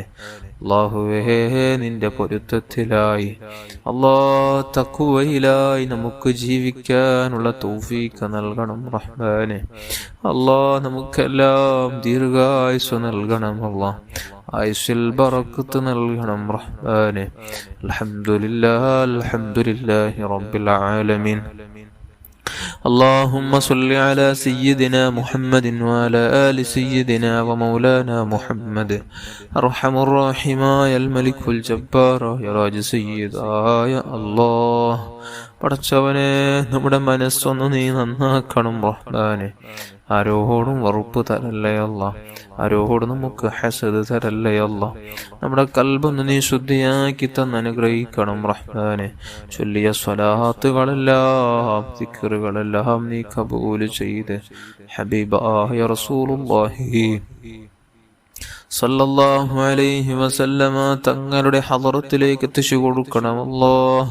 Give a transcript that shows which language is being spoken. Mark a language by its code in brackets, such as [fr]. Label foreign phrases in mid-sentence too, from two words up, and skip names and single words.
[ml] അല്ലാഹുവേ നിന്റെ പൊരുത്തത്തിലായി തഖ്വയിലായി നമുക്ക് ജീവിക്കാനുള്ള തൗഫീഖ് നൽകണം റഹ്മാനെ. നമുക്കെല്ലാം ദീർഘായുസ്സ് നൽകണം ആയുസ്സിൽ ബറക്കത്ത് നൽകണം റഹ്മാനെ. [ar] الحمد لله رب العالمين. اللهم صل على سيدنا محمد وعلى آل سيدنا ومولانا محمد أرحم الراحمين الملك الجبار يا راج سيد يا الله. [ml] പടച്ചവനെ നമ്മുടെ മനസ്സൊന്ന് നീ നന്നാക്കണം റഹ്മാനെ. ആരോടും വെറുപ്പ് തരല്ലേ അല്ലാ, ആരോടും നമുക്ക് ഹസദ് തരല്ലേ അല്ലാ. നമ്മുടെ കൽബൊന്ന് നീ ശുദ്ധിയാക്കി തന്ന് അനുഗ്രഹിക്കണം റഹ്മാനെ. ചൊല്ലിയ സ്വലാത്തുകളെല്ലാം ദിക്റുകളെല്ലാം നീ കബൂൽ ചെയ്ത് ഹബീബായ [ar] رسول الله صلى الله عليه وسلم [ml] തങ്ങളുടെ ഹളറത്തിലേക്ക് എത്തിച്ചു കൊടുക്കണം അല്ലാഹ്.